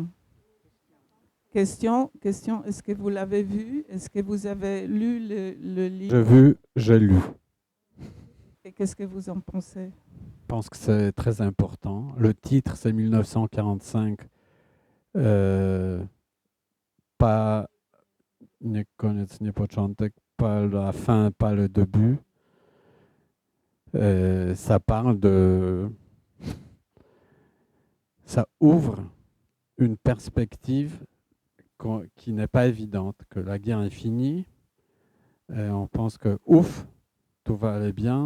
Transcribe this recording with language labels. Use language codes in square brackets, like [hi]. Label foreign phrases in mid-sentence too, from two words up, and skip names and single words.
[fr] Question, est-ce que vous l'avez vu? Est-ce que vous avez lu le livre? J'ai vu, j'ai lu. Et qu'est-ce que vous en pensez? Je pense que c'est très important. Le titre, c'est 1945. Pas [pl] nie koniec, nie początek, [fr] pas la fin, pas le début. Ça parle de... Ça ouvre une perspective qui n'est pas évidente, que la guerre est finie. Et on pense que, ouf, tout va aller bien.